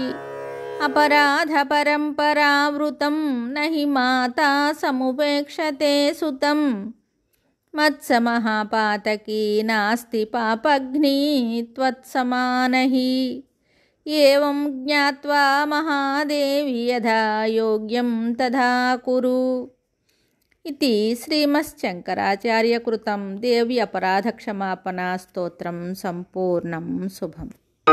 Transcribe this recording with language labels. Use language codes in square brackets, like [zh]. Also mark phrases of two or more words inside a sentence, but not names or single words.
[sa] అపరాధ పరంపరావృతం నహి మాతా సముపేక్షతే సుతం. మత్సమహాపాతకీ నాస్తి పాపఘ్నీ త్వత్సమానహి. ఏవం జ్ఞాత్వా మహాదేవి యథా యోగ్యం తథా కురు. इति श्रीमच्छङ्कराचार्यकृतं देवी अपराधक्षमापणा स्तोत्रं सम्पूर्णं शुभम्.